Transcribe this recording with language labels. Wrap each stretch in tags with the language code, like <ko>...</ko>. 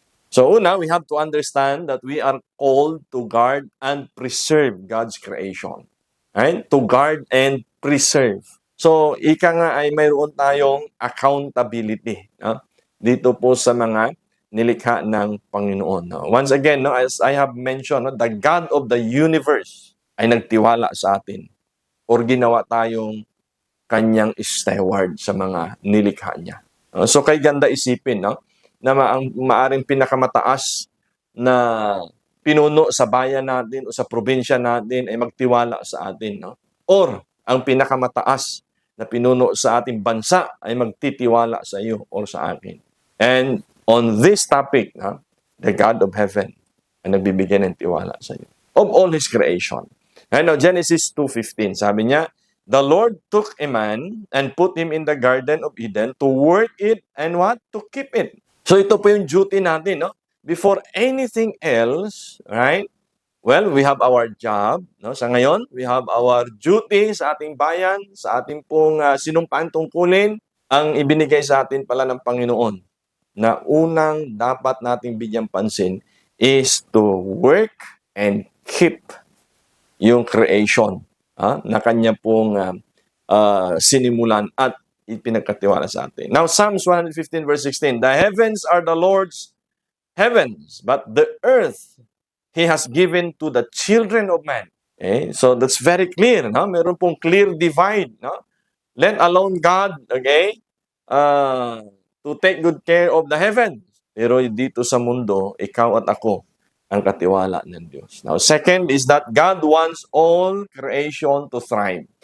<tl>So una,</tl> <en>we have to understand that we are called to guard and preserve God's creation. Right? To guard and preserve.</en> <tl>So ika nga ay mayroon tayong accountability. Dito po sa mga nilikha ng Panginoon.</tl> <en>Once again, as I have mentioned, the God of the universe</en> <tl>ay nagtiwala sa atin or ginawa tayong kanyang steward sa mga nilikha niya. So kay ganda isipin na ang maaring pinakamataas na pinuno sa bayan natin o sa probinsya natin ay magtiwala sa atin. Or ang pinakamataas na pinuno sa ating bansa ay magtitiwala sa iyo o sa akin.</tl> <en>And on this topic, the God of heaven</en> <tl>ay nagbibigay ng tiwala sa iyo.</tl> <en>Of all His creation. And now, Genesis 2:15,</en> <tl>sabi niya,</tl> <en>"The Lord took a man and put him in the Garden of Eden to work it and what? To keep it."</en> <tl>So ito po yung duty natin,</tl> <en>Before anything else, right? Well, we have our job.</en> <tl>Sa ngayon,</tl> <en>we have our duty</en> <tl>sa ating bayan, sa ating pong sinumpaan tungkulin, ang ibinigay sa atin pala ng Panginoon na unang dapat nating bigyang pansin</tl> <en>is to work and keep</en> <tl>yung creation na kanya pong sinimulan at ipinagkatiwala sa atin.</tl> <en>Now, Psalms 115 verse 16, "The heavens are the Lord's heavens, but the earth He has given to the children of man." Okay? So that's very clear. No?</en> <tl>Meron pong</tl> <en>clear divide. No? Let alone God, okay, to take good care of the heavens.</en> <tl>Pero dito sa mundo, ikaw at ako ang katiwala ng Diyos.</tl> <en>Now, second is that God wants all creation to thrive.</en>